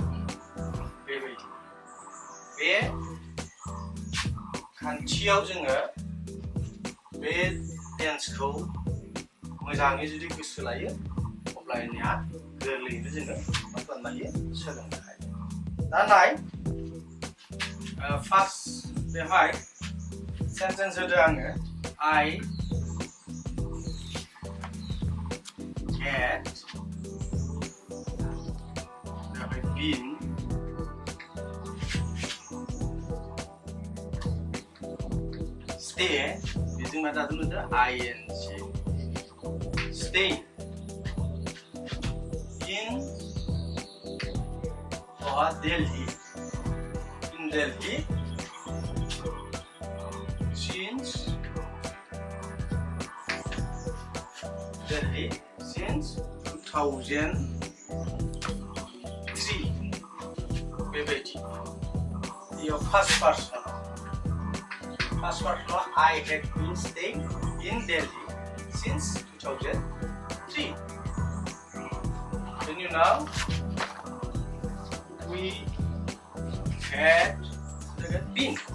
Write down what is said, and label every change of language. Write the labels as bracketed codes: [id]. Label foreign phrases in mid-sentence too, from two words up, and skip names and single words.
[brx] बेबायदि बे खान्थियाव जोङो बे टेन्सखौ मोजाङै जुदि गोसो लायो खालामनाया गोरलैयैनो जोङो मा खालामनो हायो सोलोंनो हायो दा नाय फार्स्ट बेवहाय सेन्टेन्स होदो आङो I [en] had been stay [brx] बेजों मा जादों होनदो ing [en] stay in Delhi since Delhi since 2003 [brx] बेबायदि बेयाव [en] first person I had been staying in Delhi since 2003 then you know we had been